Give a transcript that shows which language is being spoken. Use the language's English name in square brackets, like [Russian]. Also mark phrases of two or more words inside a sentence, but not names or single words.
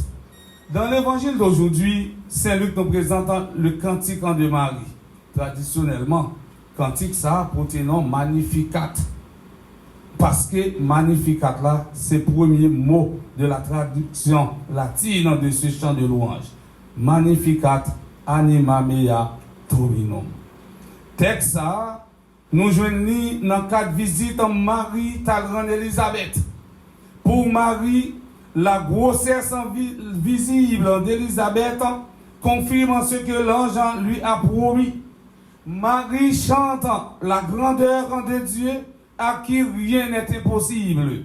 [French] Dans l'évangile d'aujourd'hui, Saint Luc nous présente le cantique de Marie. Traditionnellement, cantique ça porte le nom Magnificat. Parce que Magnificat là, c'est le premier mot de la traduction latine de ce chant de louange. [Latin] Magnificat anima mea Dominum. [French] Texte ça, nous joignons dans le cadre de visite en Marie Talgrande Elisabeth. Pour Marie, la grossesse visible d'Elisabeth confirme ce que l'ange lui a promis. Marie chante la grandeur de Dieu à qui rien n'est impossible.